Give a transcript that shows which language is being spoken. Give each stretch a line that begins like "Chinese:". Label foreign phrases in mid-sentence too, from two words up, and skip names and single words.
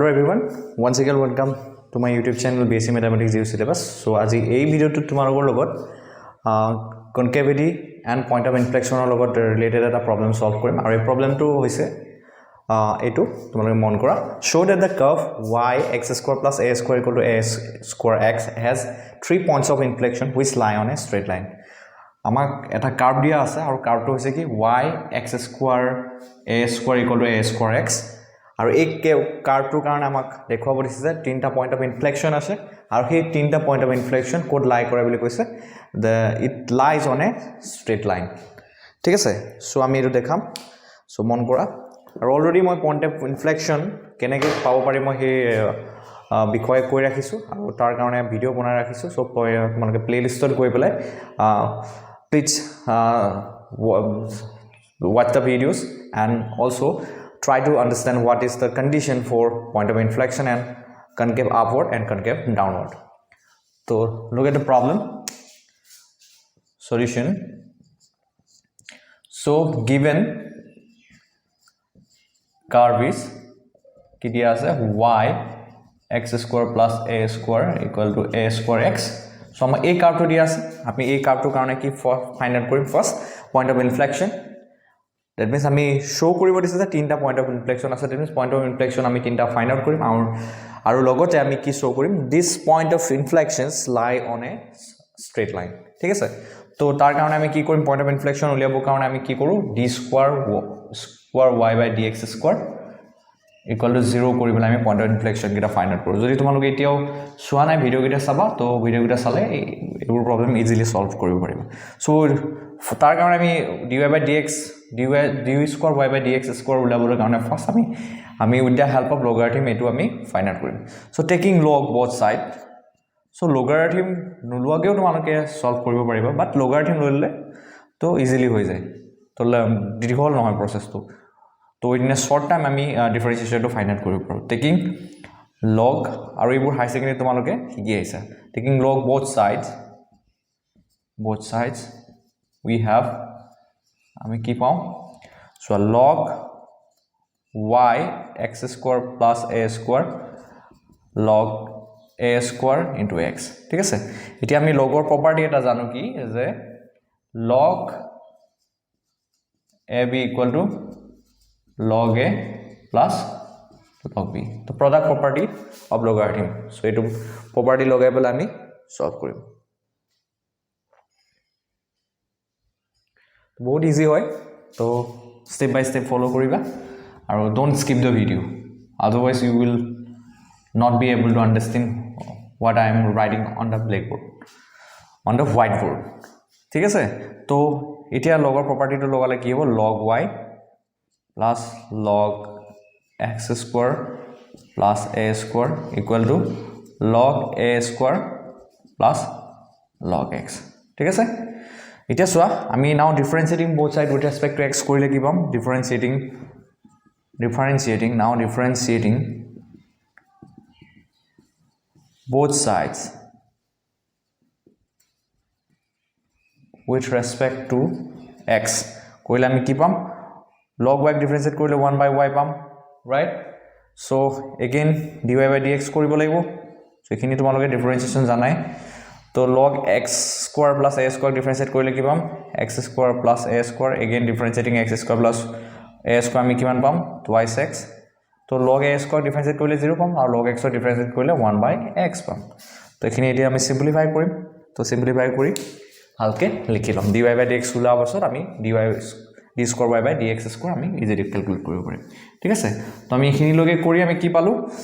English: everyone, once again welcome to my YouTube channel BSc Mathematics Zero Syllabus.
Assamese: So আজি এই ভিডিওটো তোমালোকৰ লগত
English: concavity and point of inflection
Assamese: লগত related এটা
English: problem solve
Assamese: কৰিম আৰু এই problemটো হৈছে এটো তোমালোকে মন কৰা
English: show that the curve y x square plus a square equal to a square x has 3 points of inflection which lie on a straight line.
Assamese: আমাক এটা কার্ভ দিয়া আছে আৰু কার্ভটো হৈছে কি
English: y x square a square equal to a square x
Assamese: আৰু এই কার্ভটোৰ কাৰণে আমাক দেখুৱাব দিছে যে তিনটা
English: point of inflection
Assamese: আছে আৰু সেই তিনটা
English: point of inflection
Assamese: কোড লাই কৰে বুলি কৈছে
English: it lies on a straight line
Assamese: ঠিক আছে সো আমি এটো দেখাম সো মন কৰা আৰু অলৰেডি মই
English: point of inflection
Assamese: কেনেকৈ পাব পাৰি মই সেই বিষয়ে কৈ ৰাখিছো আৰু তাৰ কাৰণে ভিডিও বনাই ৰাখিছো সো তোমালোকে প্লেলিষ্টত গৈ পেলাই please
English: watch the videos and also try to understand what is the condition for point of inflection and concave upward and concave downward. So look at the problem solution. So given curve is
Assamese: কি দিয়া আছে
English: y x square plus a square equal to a square x.
Assamese: So আমাৰ এই কার্ভটো দিয়া আছে আমি এই কার্ভটোৰ কাৰণে কি
English: find out
Assamese: কৰিম
English: first point of inflection that means
Assamese: আমি শো কৰিব দিছে যে তিনটা
English: point of inflection
Assamese: আছে
English: that means point of inflection
Assamese: আমি তিনটা
English: find out
Assamese: কৰিম আৰু লগতে আমি কি শো কৰিম
English: this point of inflections lie on a straight line
Assamese: ঠিক আছে তো তাৰ কাৰণে আমি কি কৰিম
English: point of inflection
Assamese: উলিয়াবৰ কাৰণে আমি কি কৰো
English: d square y by dx square equal to
Assamese: 0 কৰি পেলাই আমি
English: point of inflection
Assamese: গিটা
English: find out
Assamese: কৰো যদি তোমালোকে এতিয়াও সোৱা নাই ভিডিও গিটা চাবা তো ভিডিও গিটা চালে এইবোৰ প্ৰবলেম
English: easily solve
Assamese: কৰিব পাৰিবা সো তাৰ কাৰণে আমি
English: dy by dx dy square y by dx square
Assamese: উলাবৰ কাৰণে ফাৰ্স্ট আমি
English: with the help of logarithm
Assamese: এটো আমি
English: find out
Assamese: কৰিম
English: so taking log both side so logarithm
Assamese: নুলুৱাগেও তোমালোকে সলভ কৰিব পাৰিবা
English: but logarithm
Assamese: লইলে তো ইজিলি হৈ যায় তো দীঘল নহয় প্ৰসেসটো তো
English: in a short time
Assamese: আমি ডিফারেন্সিয়েশন
English: to find out
Assamese: কৰিব পাৰো
English: taking log
Assamese: আৰু এইবোৰ
English: higher secondary
Assamese: তোমালোকে শিকি আইছা
English: taking log both sides we have
Assamese: আমি কি পাও
English: so log y x square plus a square log a square into x
Assamese: ঠিক আছে এতিয়া আমি লগৰ প্ৰপাৰ্টি এটা জানো কি যে
English: log ab equal to log a plus log b তো product property of logarithm so etu property
Assamese: লগাই পেলাই আমি সলভ কৰিম বহুত ইজি হয় তো
English: step by step follow
Assamese: কৰিবা আৰু
English: don't skip the video otherwise you will not be able to understand what I am writing on the blackboard on the whiteboard ঠিক
Assamese: আছে তো এতিয়া লগৰ
English: property
Assamese: টো লগালে কি হ'ব
English: log y plus log x square plus a square equal to log a square plus log x
Assamese: ঠিক আছে এতিয়া সোয়া আমি নাও
English: ডিফারেন্সিয়েটিং both side with respect to x
Assamese: কৰিলে কি পাম
English: differentiating both sides with respect to x
Assamese: কৰিলে আমি কি পাম
English: log y differentiate কৰিলে 1 by y পাম right so again dy by dx
Assamese: কৰিব লাগিব
English: so
Assamese: এখিনি তোমালোকে
English: ডিফাৰেন্সিয়েশন
Assamese: জানাই তো
English: log x square plus a square differentiate
Assamese: কৰিলে কি পাম
English: x square plus a square again differentiating x square plus a square
Assamese: আমি কিমান পাম
English: twice x
Assamese: তো
English: log a square differentiate
Assamese: কৰিলে 0 পাম আৰু
English: log x differentiate
Assamese: কৰিলে
English: 1 by x
Assamese: পাম তো এখিনি এতিয়া আমি সিম্পলিফাই কৰিম তো সিম্পলিফাই কৰি হালকে লিখি লম
English: dy by dx
Assamese: ওলা পাছত আমি
English: d square y by dx square
Assamese: আমি
English: easily calculate
Assamese: কৰিব পাৰিম ঠিক আছে তো আমি এখিনি লগে কৰি আমি কি পালো